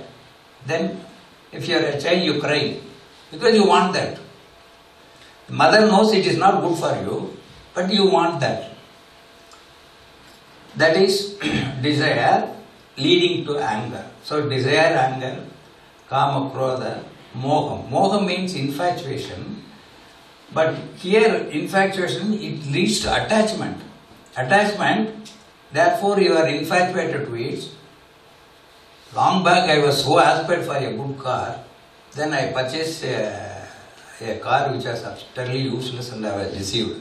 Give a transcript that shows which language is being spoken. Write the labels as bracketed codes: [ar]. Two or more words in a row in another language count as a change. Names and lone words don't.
[en] Then if you are a child, you cry because you want that. The mother knows it is not good for you, but you want that. That is desire leading to anger. So desire, anger, [sa] kama, krodha, moha. [en] Moha means infatuation. But here, infatuation, it leads to attachment. Attachment, therefore you are infatuated to it. Long back I was so aspired for a good car, then I purchased a car which was utterly useless and I was deceived.